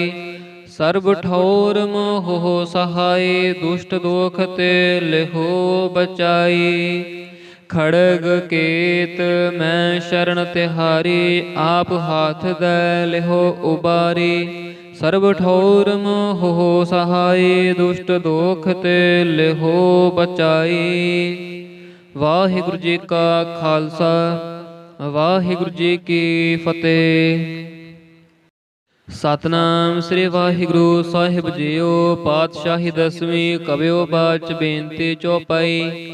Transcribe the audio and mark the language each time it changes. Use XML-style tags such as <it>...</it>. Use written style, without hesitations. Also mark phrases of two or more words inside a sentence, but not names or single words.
<bra>सर्ब ठौर मोह हो सहाय, दुष्ट दोख ते लिहो बचाई। खड़ग केत मैं शरण तिहारी, आप हाथ दे लिहो उबारी। सर्ब ठौर मोह हो सहाय, दुष्ट दोख ते लिहो बचाई।</bra> <pa>ਵਾਹਿਗੁਰੂ ਜੀ ਕਾ ਖ਼ਾਲਸਾ, ਵਾਹਿਗੁਰੂ ਜੀ ਕੀ ਫ਼ਤਿਹ। ਸਤਨਾਮ ਸ੍ਰੀ ਵਾਹਿਗੁਰੂ ਸਾਹਿਬ ਜੀਓ। ਪਾਤਸ਼ਾਹੀ ਦਸਵੀਂ ਕਬਿਓ ਬਾਚ ਬੇਨਤੀ ਚੌਪਈ।</pa>